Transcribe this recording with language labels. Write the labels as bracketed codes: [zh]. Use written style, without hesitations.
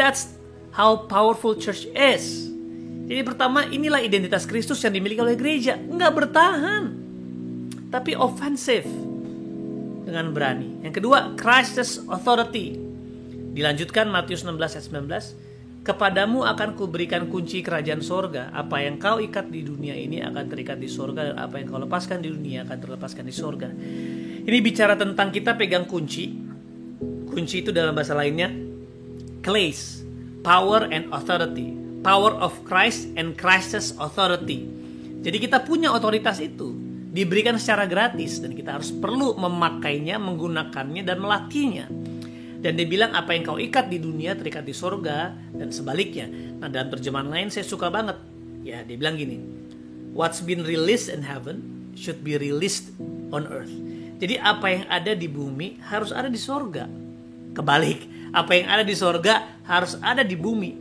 [en] That's how powerful church is. [id] Jadi pertama, inilah identitas Kristus yang dimiliki oleh gereja. Nggak bertahan, tapi offensive dengan berani. Yang kedua, [en] Christ's authority. [id] Dilanjutkan Matius 16 ayat 19. Kepadamu akan kuberikan kunci kerajaan sorga. Apa yang kau ikat di dunia ini akan terikat di sorga, dan apa yang kau lepaskan di dunia akan terlepaskan di sorga. Ini bicara tentang kita pegang kunci. Kunci itu dalam bahasa lainnya kleis, [en] power and authority. Power of Christ and Christ's authority. [id] Jadi kita punya otoritas itu, diberikan secara gratis, dan kita harus perlu memakainya, menggunakannya, dan melatihnya. Dan dia bilang apa yang kau ikat di dunia terikat di sorga, dan sebaliknya. Nah, dalam terjemahan lain saya suka banget. Ya, dia bilang gini, [en] what's been released in heaven should be released on earth. [id] Jadi apa yang ada di bumi harus ada di sorga. Kebalik, apa yang ada di sorga harus ada di bumi.